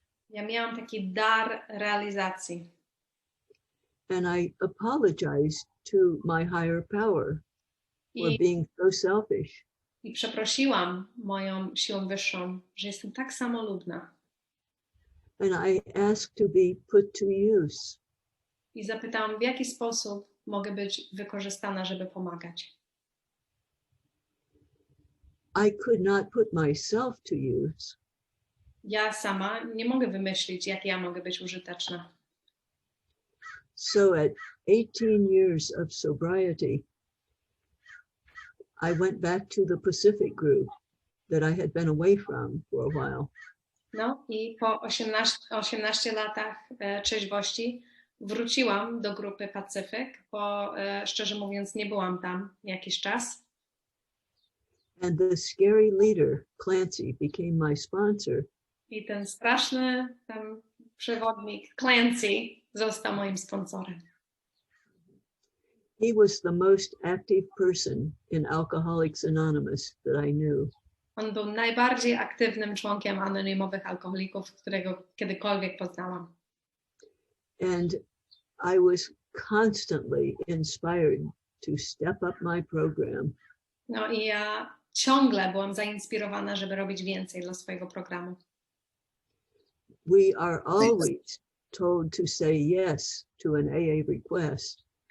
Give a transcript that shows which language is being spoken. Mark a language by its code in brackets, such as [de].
[pl] Ja miałam taki dar realizacji. [en] And I apologized to my higher power for being so selfish. [pl] I przeprosiłam moją siłą wyższą, że jestem tak samolubna. [en] And I asked to be put to use. [pl] I zapytałam, w jaki sposób mogę być wykorzystana, żeby pomagać. [en] I could not put myself to use. [pl] Ja sama nie mogę wymyślić, jak ja mogę być użyteczna. [en] So at 18 years of sobriety, I went back to the Pacific group that I had been away from for a while. [pl] No i po 18 latach trzeźwości wróciłam do grupy Pacyfyk, bo szczerze mówiąc nie byłam tam jakiś czas. [en] And the scary leader, Clancy, became my sponsor. [pl] I ten straszny przewodnik Clancy został moim sponsorem. [en] He was the most active person in Alcoholics Anonymous that I knew. [pl] On był najbardziej aktywnym członkiem anonimowych alkoholików, którego kiedykolwiek poznałam. [en] And I was constantly inspired to step up my program. [pl] No i ja ciągle byłam zainspirowana, żeby robić więcej dla swojego programu. [en] We are always told to say yes to an AA request.